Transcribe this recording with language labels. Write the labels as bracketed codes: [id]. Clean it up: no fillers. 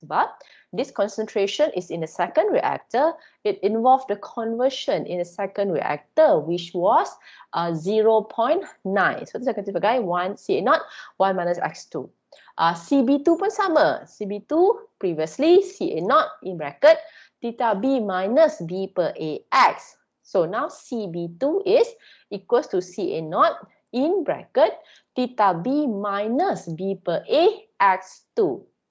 [ms] Sebab [en] this concentration is in the second reactor. It involved the conversion in the second reactor which was 0.9. [ms] So itu akan sebagai 1 CA0 1 minus X2. CB2 pun sama. [en] CB2 previously CA0 in bracket theta B minus B per A X. So now CB2 is equals to CA0 in bracket theta B minus B per A X2.